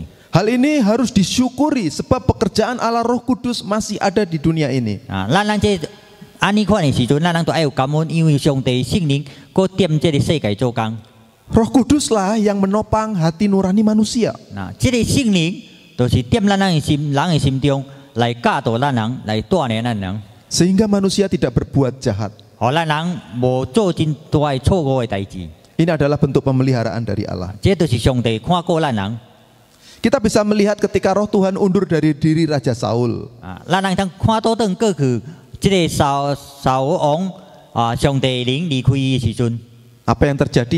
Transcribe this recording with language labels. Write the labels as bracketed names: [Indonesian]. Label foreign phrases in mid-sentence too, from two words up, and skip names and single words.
[Indonesian] Hal ini harus disyukuri sebab pekerjaan Allah Roh Kudus masih ada di dunia ini. [Min Nan Chinese] 咱這安尼看的時陣，咱人都愛有感恩，因為上帝聖靈佫踮這個世界做工。 [Indonesian] Roh Kuduslah yang menopang hati nurani manusia. [Min Nan Chinese] 這個聖靈就是踮咱人的心中來教導咱人，來鍛鍊咱人。 [Indonesian] Sehingga manusia tidak berbuat jahat. Ini adalah bentuk pemeliharaan dari Allah. Kita bisa melihat ketika roh Tuhan undur dari diri Raja Saul. Apa yang terjadi?